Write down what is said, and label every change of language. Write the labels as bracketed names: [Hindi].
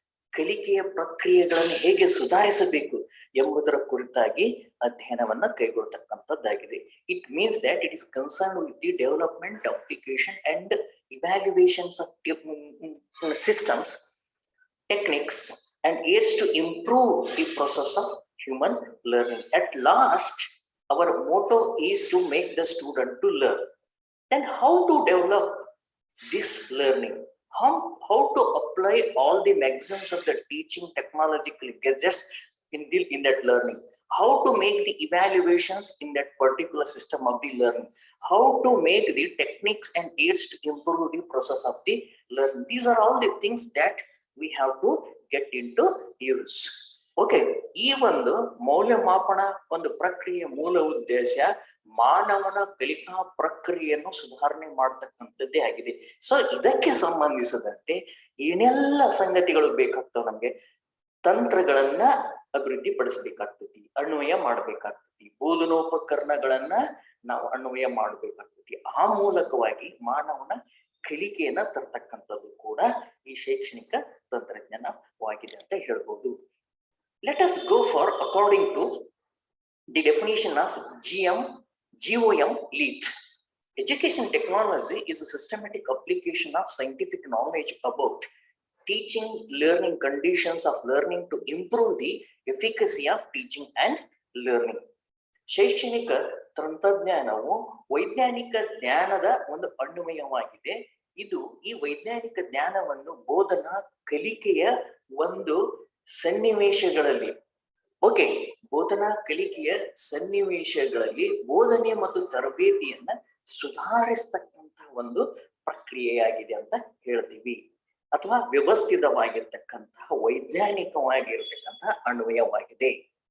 [Kannada] ಕಲಿಕೆಯ ಪ್ರಕ್ರಿಯೆಗಳನ್ನು ಹೇಗೆ ಸುಧಾರಿಸಬೇಕು ಎಂಬುದರ ಕುರಿತಾಗಿ ಅಧ್ಯಯನವನ್ನ ಕೈಗೊಳ್ಳತಕ್ಕಂಥದ್ದಾಗಿದೆ. [English] It means that it is concerned with the development, application, and evaluations of systems, techniques, and aids to improve the process of human learning. At last, our motto is to make the student to learn. Then how to develop this learning? How to apply all the maxims of the teaching technological gadgets in that learning? How to make the evaluations in that particular system of the learning? How to make the techniques and aids to improve the process of the learning? These are all the things that we have to get into use. [Kannada] Okay, ಈ ಒಂದು ಮೌಲ್ಯಮಾಪನ ಒಂದು ಪ್ರಕ್ರಿಯೆ ಮೂಲ ಉದ್ದೇಶ ಮಾನವನ ಕಲಿಕಾ ಪ್ರಕ್ರಿಯೆಯನ್ನು ಸುಧಾರಣೆ ಮಾಡತಕ್ಕಂಥದ್ದೇ ಆಗಿದೆ. ಸೊ ಇದಕ್ಕೆ ಸಂಬಂಧಿಸಿದಂತೆ ಏನೆಲ್ಲ ಸಂಗತಿಗಳು ಬೇಕಾಗ್ತಾವ ನಮ್ಗೆ, ತಂತ್ರಗಳನ್ನ ಅಭಿವೃದ್ಧಿ ಪಡಿಸ್ಬೇಕಾಗ್ತತಿ, ಅನ್ವಯ ಮಾಡ್ಬೇಕಾಗ್ತತಿ, ಬೋಧನೋಪಕರಣಗಳನ್ನ ನಾವು ಅನ್ವಯ ಮಾಡ್ಬೇಕಾಗ್ತತಿ. ಆ ಮೂಲಕವಾಗಿ ಮಾನವನ ಕಲಿಕೆಯನ್ನ ತರ್ತಕ್ಕಂಥದ್ದು ಕೂಡ ಈ ಶೈಕ್ಷಣಿಕ ತಂತ್ರಜ್ಞಾನವಾಗಿದೆ ಅಂತ ಹೇಳ್ಬೋದು. [English] Let us go for according to the definition of GOM Leith. Education technology is a systematic application of scientific knowledge about teaching, learning, conditions of learning to improve the efficacy of teaching and learning. [Kannada] ಶೈಕ್ಷಣಿಕ ತಂತ್ರಜ್ಞಾನವು ವೈಜ್ಞಾನಿಕ ಜ್ಞಾನದ ಒಂದು ಅನ್ವಯವಾಗಿದೆ. ಇದು ಈ ವೈಜ್ಞಾನಿಕ ಜ್ಞಾನವನ್ನು ಬೋಧನಾ ಕಲಿಕೆಯ ಒಂದು ಸನ್ನಿವೇಶಗಳಲ್ಲಿ ಬೋಧನಾ ಕಲಿಕೆಯ ಸನ್ನಿವೇಶಗಳಲ್ಲಿ ಬೋಧನೆ ಮತ್ತು ತರಬೇತಿಯನ್ನ ಸುಧಾರಿಸ್ತಕ್ಕಂತಹ ಒಂದು ಪ್ರಕ್ರಿಯೆಯಾಗಿದೆ ಅಂತ ಹೇಳ್ತೀವಿ, ಅಥವಾ ವ್ಯವಸ್ಥಿತವಾಗಿರ್ತಕ್ಕಂತಹ ವೈಜ್ಞಾನಿಕವಾಗಿರ್ತಕ್ಕಂತಹ ಅನ್ವಯವಾಗಿದೆ.